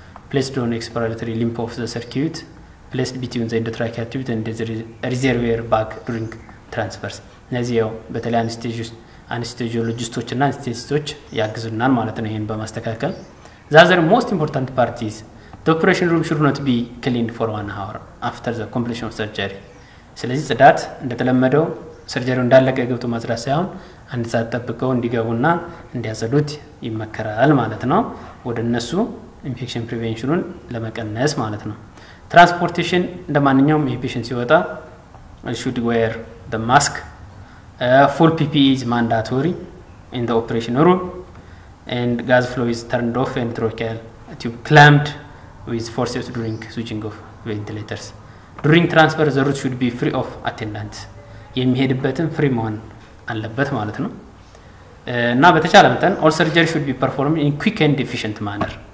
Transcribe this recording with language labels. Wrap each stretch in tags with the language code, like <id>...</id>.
<en>Placed on expiratory limb of the circuit. Placed between the endotracheal tube and the reservoir bag during transfers.</en> <am>እነዚህ ያው በተለይ አነስቴዚዮሎጂስቶች እና አነስቴዚስቶች ያግዙናል ማለት ነው ይሄን በማስተካከል።</am> <en>The other most important part is the operation room should not be cleaned for 1 hour after the completion of surgery.</en> <am>ስለዚህ ጽዳት እንደተለመደው ሰርጀሪው እንዳለቀ ገብቶ ማጽዳት ሳይሆን አንድ ሰዓት ጠብቀው እንዲገቡና እንዲያጸዱት ይመከራል ማለት ነው። ወደ እነሱ ኢንፌክሽን ፕሪቬንሽኑን ለመቀነስ ማለት ነው። ትራንስፖርቴሽን እንደማንኛውም የፔሸንት ሲወጣ</am> <en>should wear the mask. Full PPE is mandatory in the operation room, and gas flow is turned off and tracheal tube clamped with forceps during switching of ventilators. During transfer, the route should be free of attendants.</en> <am>የሚሄድበትም ፍሪ መሆን አለበት ማለት ነው። እና በተቻለ መጠን</am> <en>all surgery should be performed in quick and efficient manner.</en>